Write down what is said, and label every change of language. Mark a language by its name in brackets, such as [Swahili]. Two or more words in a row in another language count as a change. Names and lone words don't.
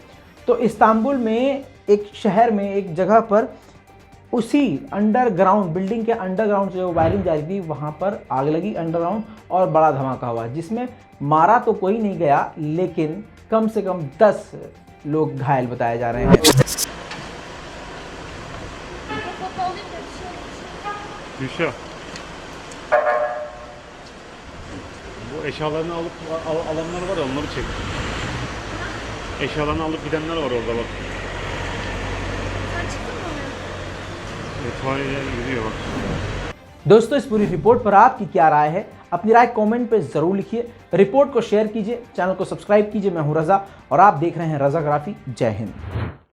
[Hindi] तो इस्तांबुल में एक शहर में एक जगह पर उसी अंडरग्राउंड, बिल्डिंग के अंडरग्राउंड से जो वायरिंग जा रही थी वहाँ पर आग लगी अंडरग्राउंड, और बड़ा धमाका हुआ, जिसमें मारा तो कोई नहीं गया, लेकिन कम से कम 10 लोग घायल बताए जा रहे हैं। [Turkish] Bu eşyalarını alanlar var, onları çek. Eşyalarını alıp gidenler var orada bak. İtfaiye gidiyor bak. [Hindi] दोस्तों इस पूरी रिपोर्ट पर आपकी क्या राय है? अपनी राय कमेंट पे जरूर लिखिए, रिपोर्ट को शेयर कीजिए, चैनल को सब्सक्राइब कीजिए। मैं हूं रजा और आप देख रहे हैं रजाग्राफी। जय हिंद।